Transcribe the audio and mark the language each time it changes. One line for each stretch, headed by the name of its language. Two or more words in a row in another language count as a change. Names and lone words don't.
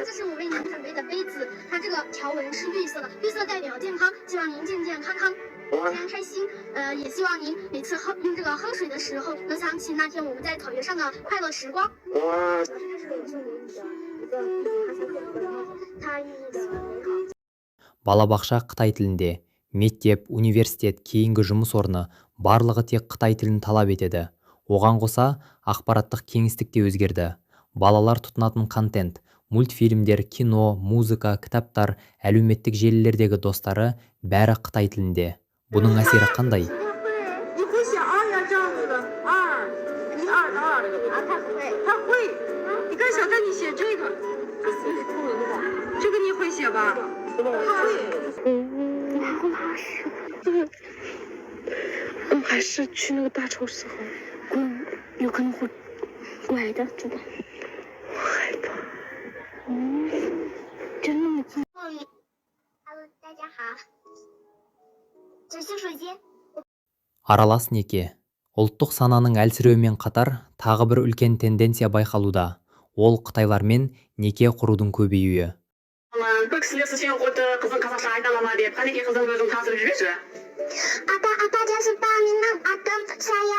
Chinese: 这是我为您准备的杯子，它这个条纹是绿色的，绿色代表健康，希望您健健康康，平安开心。也希望您每次用这个喝水的时候，能想起那天我们在草原上的快乐时光。哇。这是我送给你的一个哈萨克族的猫，它寓意的美好。
Kazakh: балабақша қытай тілінде, мектеп, университет, кейінгі жұмыс орны барлығы тек қытай тілін талап етеді. Оған қоса ақпараттық кеңістік те өзгерді. Балалар тұтынатын контент, мультфильмдер, кино, музыка, кітаптар, әлеуметтік желілердегі достары бәрі қытай тілінде. Бұның әсері қандай?
Chinese: 你会写2呀，这样子的2，一2的2。他不会，他会。你看小戴，你写这个，这个你会写吧？他会。还是去那个大超市好，有可能会拐的，真的。我害怕。真那么近？Hello， 大家好，这是手机。
Kazakh: Аралас неке. Ұлттық сананың әлсіреуімен қатар тағы бір үлкен тенденция байқалуда. Ол қытайлармен неке құрудың көбеюі. Бір кісілер сізбен қойды қызың қазақша айта ала ма деп, қанекей қызың өзің таныстырып жіберші. Ата жасыпта менің атым Сая.